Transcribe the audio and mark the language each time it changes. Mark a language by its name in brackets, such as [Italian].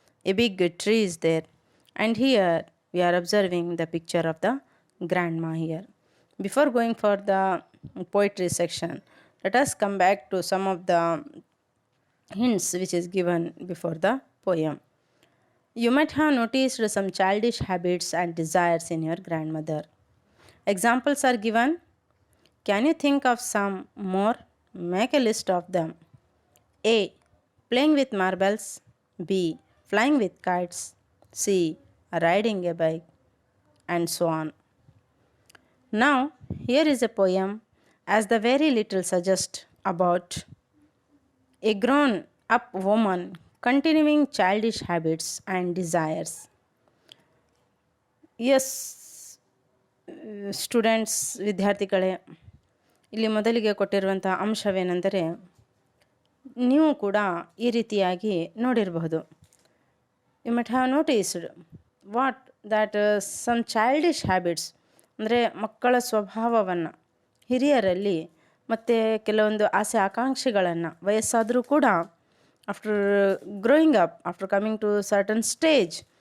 [English] A big tree is there and here we are observing the picture of the grandma here. Before going for the poetry section, let us come back to some of the hints which is given before the poem. You might have noticed some childish habits and desires in your grandmother. Examples are given. Can you think of some more? Make a list of them. A. Playing with marbles. B. Flying with kites. C. Riding a bike. And so on. Now, here is a poem, as the very little suggests, about a grown-up woman continuing childish habits and desires. Yes, students, [Kannada] ವಿದ್ಯಾರ್ಥಿಗಳೇ, ಇಲ್ಲಿ ಮೊದಲಿಗೆ ಕೊಟ್ಟಿರುವಂಥ ಅಂಶವೇನೆಂದರೆ, ನೀವು ಕೂಡ ಈ ರೀತಿಯಾಗಿ ನೋಡಿರಬಹುದು. [English] You might have noticed that some childish habits, [Kannada] ಅಂದರೆ ಮಕ್ಕಳ ಸ್ವಭಾವವನ್ನು, ಹಿರಿಯರಲ್ಲಿ ಮತ್ತು ಕೆಲವೊಂದು ಆಸೆ ಆಕಾಂಕ್ಷೆಗಳನ್ನು ವಯಸ್ಸಾದರೂ ಕೂಡ [English] after growing up, after coming to certain stage,